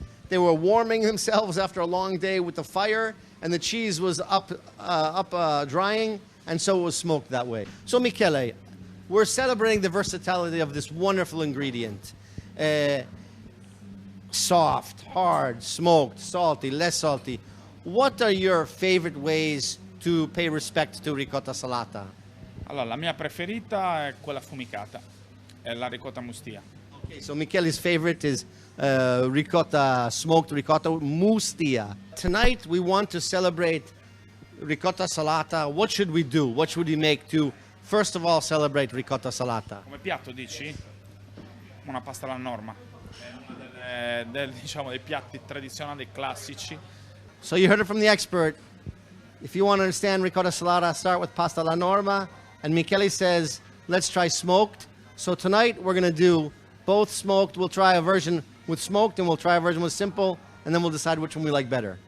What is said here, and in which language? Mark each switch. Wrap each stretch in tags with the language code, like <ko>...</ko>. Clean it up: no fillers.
<en>They were warming themselves after a long day with the fire, and the cheese was up drying, and so it was smoked that way. So Michele, we're celebrating the versatility of this wonderful ingredient. Soft, hard, smoked, salty, less salty. What are your favorite ways to pay respect to ricotta salata?</en> <it>Allora, la mia preferita è quella affumicata, è la ricotta mustia.</it> <en>Okay, so Michele's favorite is ricotta, smoked ricotta mustia. Tonight we want to celebrate ricotta salata. What should we do? What should we make to, first of all, celebrate ricotta salata?</en> <it>Come piatto dici? Una pasta alla norma, è una diciamo, dei piatti tradizionali classici.</it> <en>So you heard it from the expert. If you want to understand ricotta salata, start with pasta alla norma. And Michele says, let's try smoked. So tonight we're going to do both smoked. We'll try a version with smoked and we'll try a version with simple, and then we'll decide which one we like better.</en>